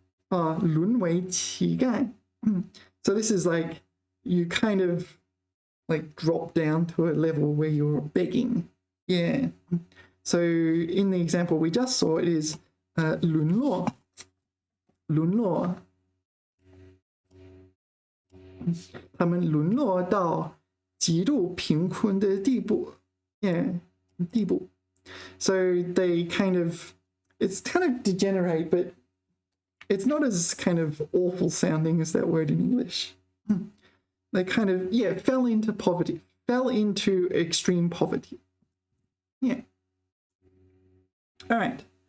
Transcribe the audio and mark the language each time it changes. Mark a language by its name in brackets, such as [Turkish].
[Chinese] 沦为乞丐. [English] So this is like you kind of like drop down to a level where you're begging. Yeah. So in the example we just saw, it is 沦落. [Chinese] 沦落. 他们沦落到极度贫困的地步. [English] Yeah, 地步. So they kind of, it's kind of degenerate, but it's not as kind of awful sounding as that word in English. They kind of, yeah, fell into poverty, fell into extreme poverty. Yeah. All right.